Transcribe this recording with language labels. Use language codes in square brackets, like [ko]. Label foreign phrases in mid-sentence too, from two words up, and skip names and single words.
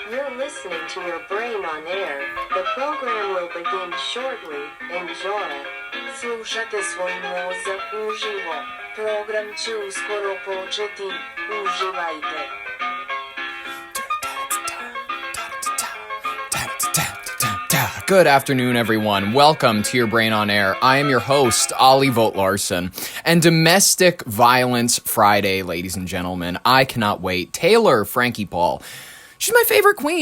[en] are listening to your brain on air. The program will begin shortly. Enjoy. [hr] Slušate svoj mozak uživo. Program će uskoro početi. Uživajte. [en] Good afternoon, everyone. Welcome to Your Brain on Air. I am your host, Ollie Vogt-Larson. And Domestic Violence Friday, ladies and gentlemen. I cannot wait. Taylor, Frankie Paul. She's my favorite queen.